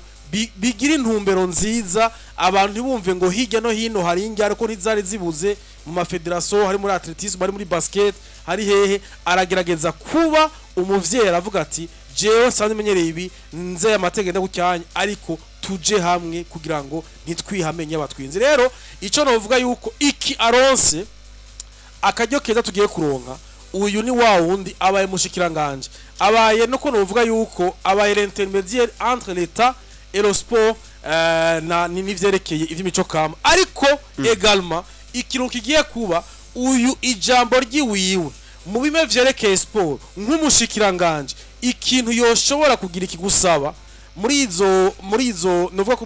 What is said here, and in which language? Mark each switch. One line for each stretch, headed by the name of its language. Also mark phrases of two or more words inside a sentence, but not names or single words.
Rundi: bigira intumbero nziza abantu ntibumve ngo hirya no hino hari ingyaro ko ntizari zibuze mu mafederasiyo hari muri atletisme hari muri basket hari hehe aragerageza kuba umuvyeyi aravuga ati jewe sanze menyereye ibi nze amategeko gucyanya ariko tuje hamwe kugira ngo ntitwihamenye abatwinze rero ico novuga yuko iki aronse akajyo keza tugiye kuronka uyu ni wa wundi abaye mushikiranganje abaye nuko novuga yuko abaye
French: l'intermédiaire entre l'état et le sport
Rundi: na nivyerekeye ivy'imico kama ariko également ikintu kigiye kuba uyu ijambo ryiwiwe mu bime vyerekeye sport nk'umushikiranganje ikintu yoshobora kugira ikigusaba muri izo novuga ko